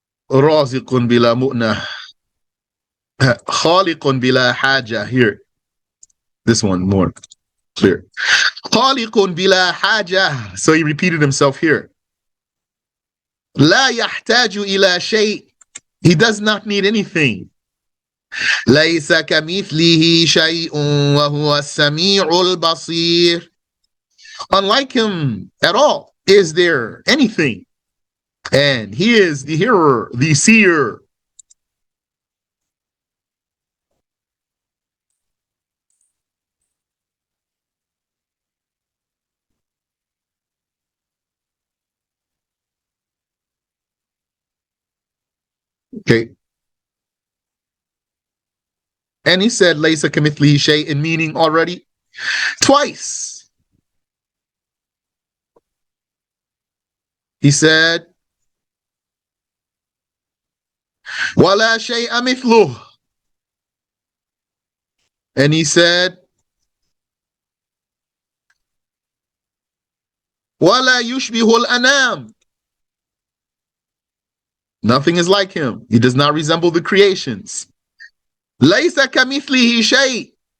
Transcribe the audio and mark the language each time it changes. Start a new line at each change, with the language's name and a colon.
Arabic: رازق بلا مؤنة خالق بلا حاجة.
English: Here, this one more clear.
Arabic: خالق بلا حاجة.
English: So he repeated himself here.
Arabic: لا يحتاج إلى شيء.
English: He does not need anything.
Arabic: ليس كمثله شيء وهو السميع البصير.
English: Unlike him at all is there anything. And he is the hearer, the seer. Okay. And he said,
Arabic: ليس كمثله شيء,
English: in meaning already twice. He said,
Arabic: ولا شيء مثله.
English: And he said,
Arabic: ولا يشبه الأنام.
English: Nothing is like him. He does not resemble the creations.
Arabic: ليس كمثله شيء.